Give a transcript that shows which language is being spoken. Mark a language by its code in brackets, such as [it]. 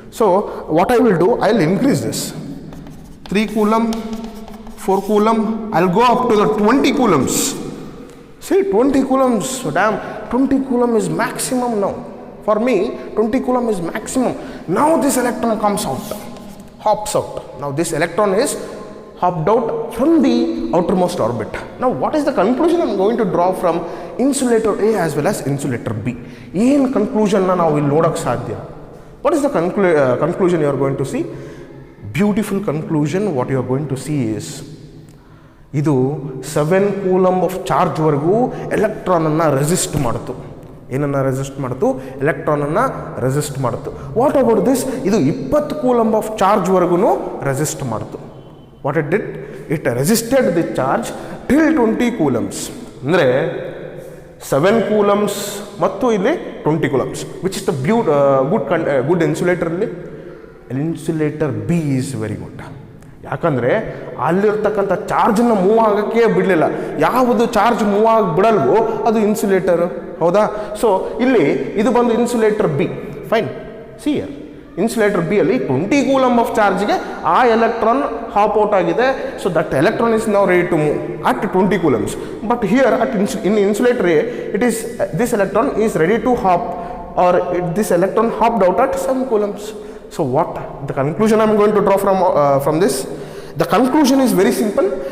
[en] So what I will do, I will increase this 3 coulomb, 4 coulomb, I will go up to the 20 coulombs. See, 20 coulombs, damn, 20 coulomb is maximum now. For me, 20 coulomb is maximum. Now this electron hops out. Now this electron is hopped out from the outermost orbit. Now what is the conclusion I am going to draw from insulator A as well as insulator B? In conclusion, now we will [kn] nodak sadhya. [en] What is the conclusion you are going to see? Beautiful conclusion. What you are going to see is, [kn] ಇದು 7 coulomb of ಚಾರ್ಜ್ವರೆಗೂ ಎಲೆಕ್ಟ್ರಾನನ್ನು resist ಮಾಡಿತು. ಏನನ್ನು resist ಮಾಡಿತು? ಎಲೆಕ್ಟ್ರಾನನ್ನು resist ಮಾಡಿತು. [en] What about this? [kn] ಇದು 20 coulomb of ಚಾರ್ಜ್ವರೆಗೂ resist ಮಾಡಿತು. [en] What it did? It resisted the charge till 20 coulombs. [kn] ಅಂದರೆ 7 coulombs ಮತ್ತು ಇಲ್ಲಿ 20 coulombs, [en] Which is the good ಇನ್ಸುಲೇಟರಲ್ಲಿ. Insulator B is very good. [kn] ಯಾಕಂದರೆ ಅಲ್ಲಿರ್ತಕ್ಕಂಥ ಚಾರ್ಜನ್ನು ಮೂವ್ ಆಗೋಕ್ಕೆ ಬಿಡಲಿಲ್ಲ. ಯಾವುದು ಚಾರ್ಜ್ ಮೂವ್ ಆಗಿ ಬಿಡಲ್ವೋ ಅದು ಇನ್ಸುಲೇಟರ್, ಹೌದಾ? ಸೊ ಇಲ್ಲಿ ಇದು ಬಂದು insulator B. Fine. [en] see here, [kn] insulator B ಅಲ್ಲಿ 20 ಕೂಲಂಬ್ ಆಫ್ ಚಾರ್ಜ್ಗೆ ಆ ಎಲೆಕ್ಟ್ರಾನ್ ಹಾಪ್ ಔಟ್ ಆಗಿದೆ. [en] So that electron is now ready to move at 20 coulombs. But here in insulator A, this electron is ready to hop, or this electron hopped out at 7 coulombs. So what the conclusion I am going to draw from this? The conclusion is very simple.